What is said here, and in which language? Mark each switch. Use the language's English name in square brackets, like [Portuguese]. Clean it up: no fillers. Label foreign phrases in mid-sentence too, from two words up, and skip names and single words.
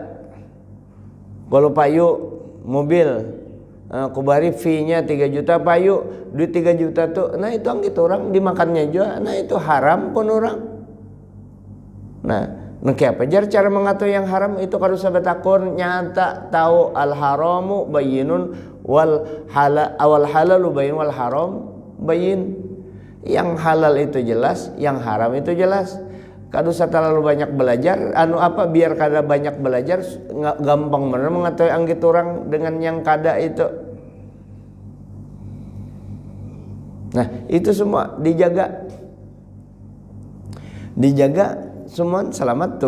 [Banjar] Kalau payu mobil, kubari fee-nya 3 juta, payu duit 3 juta tuh. Nah itu yang gitu orang dimakannya juga. Nah itu haram pun orang. Nah apa jar cara mengatur yang haram itu kalau sahabat takun nyata tahu [Arabic] al haramu bayinun wal halalu bayin wal haram bayin. [Banjar] Yang halal itu jelas, yang haram itu jelas. Kada usah terlalu banyak belajar, biar kada banyak belajar, gampang bener mengetahui anggit orang dengan yang kada itu. Nah itu semua dijaga semua selamat tuh.